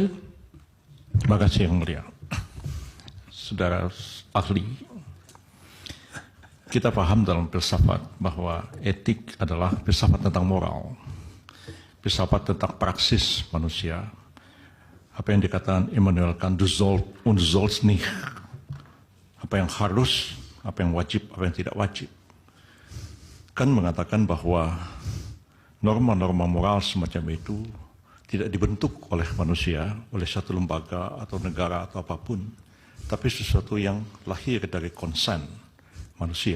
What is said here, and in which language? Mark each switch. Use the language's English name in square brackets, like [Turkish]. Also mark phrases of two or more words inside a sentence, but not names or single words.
[Indonesian] Terima kasih Yang Mulia. Saudara ahli, kita paham dalam filsafat bahwa etik adalah filsafat tentang moral, filsafat tentang praksis manusia. Apa yang dikatakan Immanuel Kant, [German] du sollst und du sollst nicht. [Indonesian] Apa yang harus, apa yang wajib, apa yang tidak wajib. Kan mengatakan bahwa norma-norma moral semacam itu tidak dibentuk oleh manusia, oleh satu lembaga atau negara atau apapun, tapi sesuatu yang lahir dari konsen manusia.